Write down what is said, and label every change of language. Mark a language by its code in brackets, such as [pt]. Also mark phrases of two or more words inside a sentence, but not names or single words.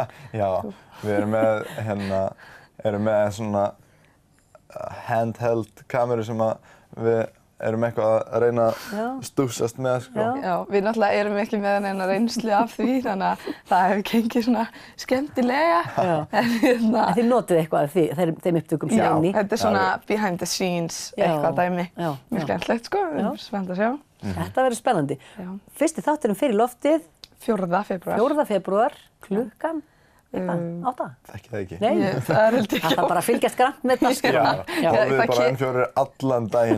[is] Já, við erum með svona handheld kameru sem við erum eitthvað að reyna að stúsast með, sko. Já, við náttúrulega erum ekki með neina reynslu af því, þannig að það hefur gengið svona skemmtilega. En þið notið eitthvað af þeim upptökum sem inn í? Já, þetta er svona [en] behind the scenes [is] eitthvað dæmi. Mjög skemmtilegt, sko, við erum spennt að sjá. Þetta verður spennandi. Fyrsti þátturinn fyrir loftið 4. febrúar. 4. febrúar, klukkan 8. Þekki það ekki. Nei, það er held ekki. Það þarf bara að fylgjast grannt með dagskrána. Horfið bara N4 allan daginn.